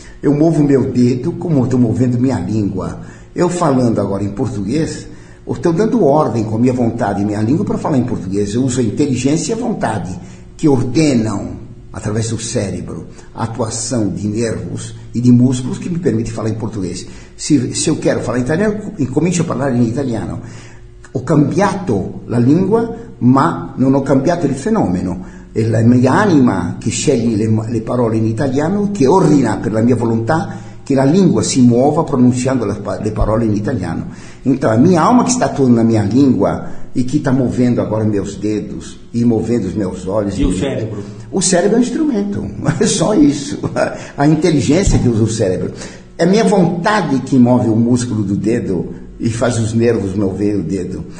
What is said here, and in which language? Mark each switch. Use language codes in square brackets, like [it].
[pt] Eu movo meu dedo como estou movendo minha língua. Eu falando agora em português, eu estou dando ordem com a minha vontade e minha língua para falar em português. Eu uso a inteligência e a vontade, que ordenam, através do cérebro, a atuação de nervos e de músculos que me permite falar em português. Se eu quero falar em italiano, [it] comincio a parlare in italiano. Ho cambiato la lingua, ma non ho cambiato il fenomeno. È la mia anima che sceglie le parole in italiano, che ordina per la mia volontà che la lingua si muova pronunciando le parole in italiano. [pt] Então, a minha alma que está atuando na minha língua e que está movendo agora meus dedos e movendo os meus olhos. E o cérebro? O cérebro é um instrumento, é só isso. A inteligência que usa o cérebro. É a minha vontade que move o músculo do dedo e faz os nervos mover o dedo.